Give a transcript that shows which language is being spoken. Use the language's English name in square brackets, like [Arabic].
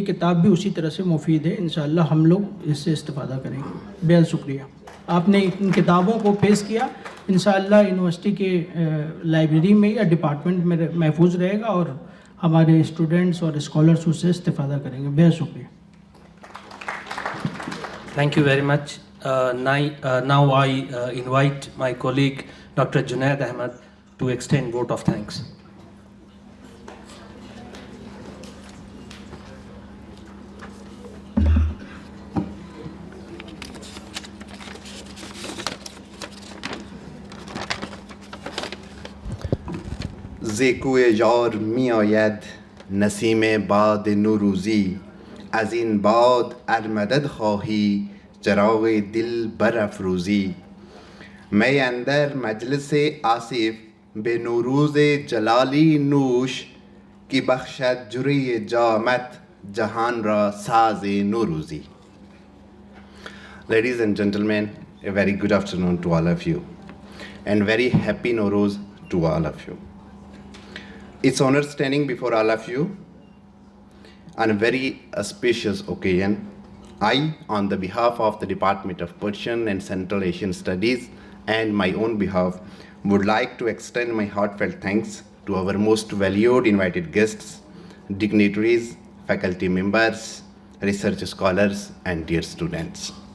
[Urdu] یہ کتاب بھی اسی طرح سے مفید ہے، انشاءاللہ ہم لوگ اس سے استفادہ کریں گے. بہت شکریہ آپ نے ان کتابوں کو پیش کیا. انشاءاللہ یونیورسٹی کے لائبریری میں یا ڈپارٹمنٹ میں محفوظ رہے گا اور ہمارے اسٹوڈنٹس اور اسکالرس اس سے استفادہ کریں گے. بہت شکریہ. [English] Thank you very much. Now I invite my colleague Dr. Junaid Ahmed to extend vote of thanks. [Persian] زیکوی یار می آید نسیم باد نوروزی، از این باد ارمدد خواهی چراغ دل برافروزی. می اندر مجلس آصف به نوروز جلالی نوش، کی بخشد جری جامت جهان را ساز نوروزی. [English] Ladies and gentlemen, a very good afternoon to all of you and very happy Nowruz to all of you. It's honor standing before all of you on a very auspicious occasion. I, on the behalf of the Department of Persian and Central Asian Studies and my own behalf, would like to extend my heartfelt thanks to our most valued invited guests, dignitaries, faculty members, research scholars, and dear students.